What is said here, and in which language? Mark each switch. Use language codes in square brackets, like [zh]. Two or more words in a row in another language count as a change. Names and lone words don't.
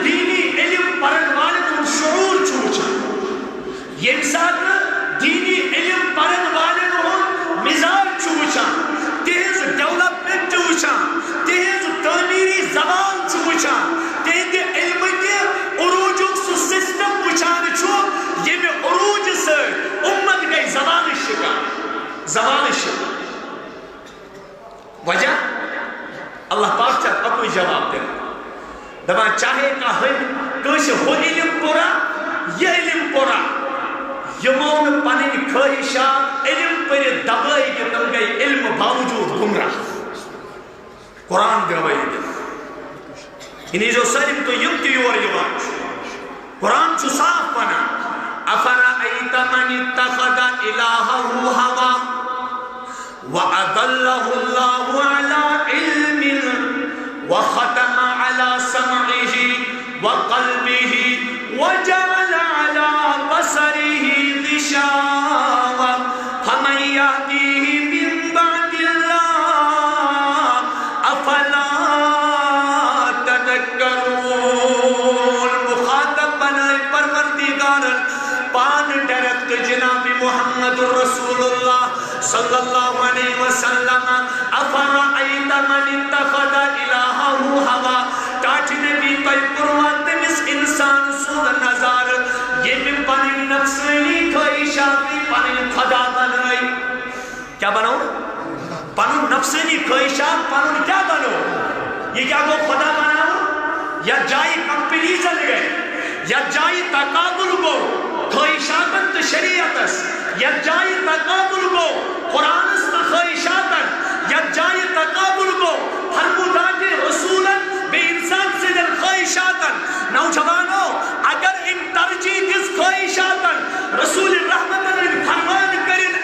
[ks] دیٖنی علم پرن والٮ۪ن ہُنٛد شعوٗر چھُ وٕچھان ییٚمہِ ساتہٕ دیٖنی علم پرن والٮ۪ن ہُنٛد مزاج چھُ وٕچھان تِہنٛز ڈیولپمنٹ چھُ وٕچھان تِہنٛز تعمیری زبان چھُ وٕچھان تِہنٛدِ علمٕکہِ عروٗجُک سُہ سسٹم وٕچھان چھُ ییٚمہِ عروٗجہِ سۭتۍ اُمت گٔے زبانہِ شِکار زبانہِ شِکار وجہ اللہ پاک چھا اکوئی جواب دے دبا چاہے کٲنٛسہِ ہُہ علم پورا یہ علم پورا یمون پنٕنۍ خٲہِشات علم پٔرِتھ دبٲے کہ تم گٔے علم باوجوٗد گمراہ قرآن گوٲہی دِوان یہِ نیٖزیو سٲلِم تُہۍ یِم تہِ یور یِوان چھُ قرآن چھُ صاف ونان [ar] افرأیت من اتخذ الہہ ہوا وأضله الله على علم وختم على سمعه وقلبه وجعل على بصره غشاوة فمن يهديه من بعد الله أفلا [ks] تذكرون مخاطب بنائے پروردگار پان ڈائریکٹ جناب محمد رسول اللہ [ar] صلی اللہ علیہ وسلم افرأیت من اتخذ الہہ ہوا [ks] ٹاٹھ نبی تۄہہِ کوٚروا تٔمِس انسان سُنٛد نظر ییٚمہِ پنٕنۍ نفسٲنی خٲہِشات پنٕنۍ خدا بنٲے کیا بنو پنُن نفسٲنی خٲہِشات پنُن کیا بنو یہ کیا گوٚو خدا بناوُن یتھ جایہِ کمپیریزن گٔے یتھ جایہِ تقابل گوٚو خواہشاتن تو شریعتس یتھ جایہِ تقابل گوٚو قرآنس تو خواہشاتن یتھ جایہِ تقابل گوٚو فرمودات رسولن بیٚیہِ انسان سٕنٛدٮ۪ن خواہشاتن نوجوانو اگر أمۍ ترجیح دِژ خواہشاتن رسول رحمتن ہٕنٛدۍ فرمان کٔرِن